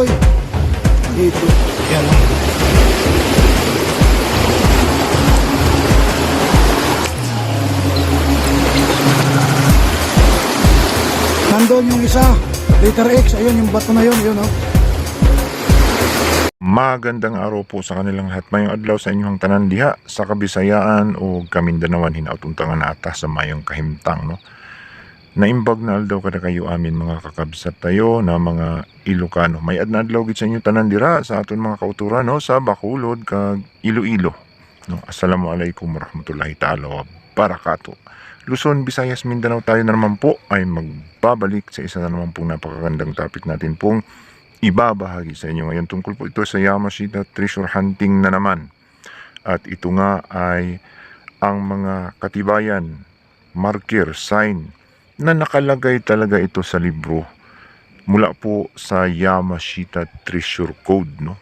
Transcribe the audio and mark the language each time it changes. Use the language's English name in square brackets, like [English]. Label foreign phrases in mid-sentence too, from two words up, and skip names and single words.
[Filipino] Dito. Yan, oh. Nandun yung isa. Letter X. Ayun, yung bato na yun. Yun, oh. Magandang araw po sa kanilang lahat. [Cebuano] Mayong adlaw sa inyong tanan diha sa Kabisayaan o Kamindanawan hinautuntangan ata sa mayong kahimtang, no. [Iloko] Naimbag na aldaw kada kayo amin mga kakabsat tayo na mga Ilocano. [Hiligaynon] May adna adlaw gid sa inyo tanan dira sa aton mga kauturan, no, sa Bacolod kag Iloilo. No, [Arabic] السلام عليكم ورحمة الله تعالى وبركاته. [Filipino] Luzon, Visayas, Mindanao tayo na naman po ay magbabalik sa isa na naman pong napakagandang topic natin pong ibabahagi sa inyo ngayon. Tungkol po ito sa Yamashita Treasure Hunting na naman. At ito nga ay ang mga katibayan, marker, sign na nakalagay talaga ito sa libro mula po sa Yamashita Treasure Code, no?